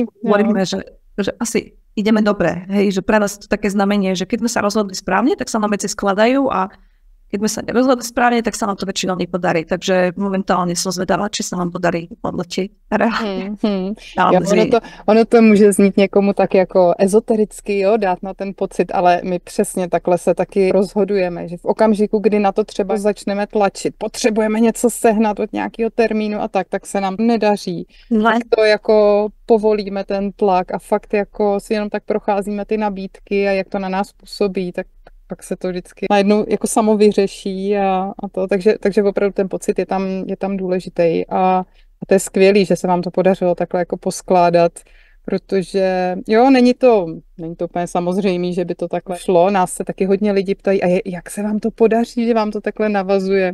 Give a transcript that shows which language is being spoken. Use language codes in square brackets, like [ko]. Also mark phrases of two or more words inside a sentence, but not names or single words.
[sk] Hovoríme, že asi ideme dobre, hej, že pre nás to také znamenie, že keď sme sa rozhodli správne, tak sa nám veci skladajú a keď sme sa nerozhodli správne, tak sa nám to väčšinou nepodarí. Takže momentálne som zvedavá, či sa nám podarí odletieť. [cs] Ono to může znít někomu tak jako ezotericky, jo, dát na ten pocit, ale my přesně takhle se taky rozhodujeme, že v okamžiku, kdy na to třeba začneme tlačit, potřebujeme něco sehnat od nějakého termínu a tak se nám nedaří. Tak to jako povolíme ten tlak a fakt jako si jenom tak procházíme ty nabídky a jak to na nás působí, tak pak se to vždycky najednou jako samo vyřeší a to, takže opravdu ten pocit je tam důležitý a to je skvělý, že se vám to podařilo takhle jako poskládat, protože jo, není to úplně samozřejmé, že by to takhle šlo, nás se taky hodně lidi ptají, a jak se vám to podaří, že vám to takhle navazuje.